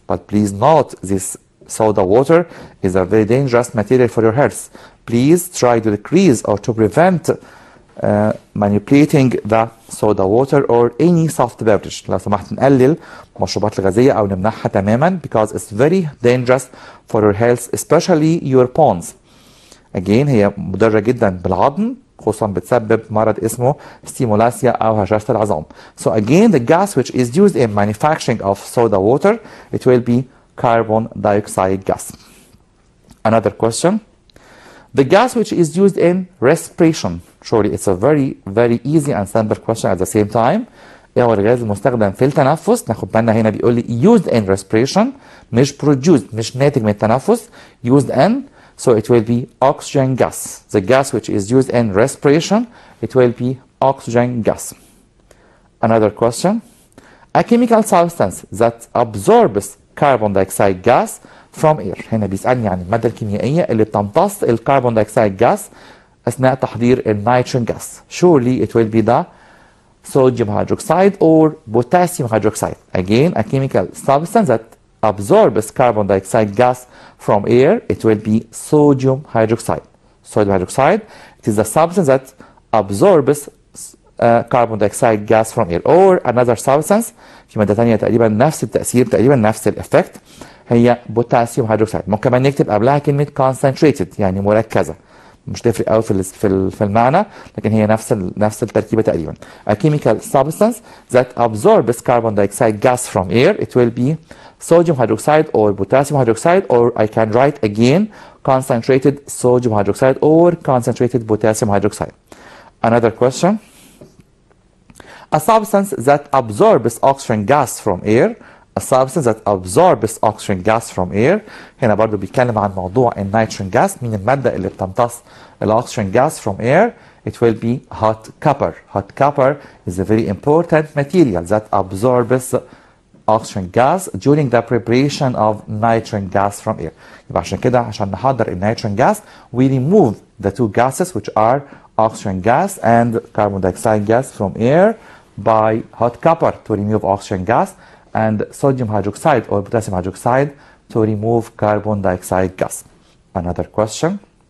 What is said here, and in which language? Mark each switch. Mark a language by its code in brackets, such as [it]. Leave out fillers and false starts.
[en] But please note, this soda water is a very dangerous material for your health. Please try to decrease or to prevent manipulating the soda water or any soft beverage. [ar] لو سمحت نقلل المشروبات الغازية أو نمنعها تماما [en] because it's very dangerous for your health, especially your bones. [ar] Again, هي مضرة جدا بالعظم، خصوصا بتسبب مرض اسمه ستيمولاسيا أو هشاشة العظام. [en] So again, the gas which is used in manufacturing of soda water, it will be carbon dioxide gas. Another question. The gas which is used in respiration. Surely it's a very easy and simple question at the same time. [ar] ايه هو الغاز المستخدم في التنفس؟ ناخد بالنا هنا بيقول لي [en] used in respiration [ar] مش produced، مش ناتج من التنفس. [en] used in, so it will be oxygen gas. The gas which is used in respiration, it will be oxygen gas. Another question. A chemical substance that absorbs carbon dioxide gas from air. [ar] هنا بيسألني عن المادة الكيميائية اللي بتمتص الكربون دايوكسيد جاس أثناء تحضير النيتروجين جاس. [en] Surely it will be the sodium hydroxide or potassium hydroxide. Again, a chemical substance that absorbs carbon dioxide gas from air, it will be sodium hydroxide. Sodium hydroxide, it is the substance that absorbs carbon dioxide gas from air. Or another substance, [ar] في مادة ثانية تقريبا نفس التأثير، تقريبا نفس الإفكت، هي بوتاسيوم هيدروكسيد. ممكن كمان نكتب قبلها كلمة concentrated يعني مركزة، مش تفرق قوي في المعنى، لكن هي نفس التركيبة تقريبا. [en] A chemical substance that absorbs carbon dioxide gas from air, it will be sodium hydroxide or potassium hydroxide, or I can write again concentrated sodium hydroxide or concentrated potassium hydroxide. Another question. A substance that absorbs oxygen gas from air. A substance that absorbs oxygen gas from air. [ar] هنا برضو بيتكلم عن موضوع النيتروجين gas. مين المادة اللي بتمتص الأكسجين gas [en] from air? It will be hot copper. Hot copper is a very important material that absorbs oxygen gas during the preparation of nitrogen gas from air. [ar] يبقى عشان كده عشان نحضر النيتروجين [en] gas we remove the two gases which are oxygen gas and carbon dioxide gas from air by hot copper to remove oxygen gas, and sodium hydroxide or potassium hydroxide to remove carbon dioxide gas. Another question.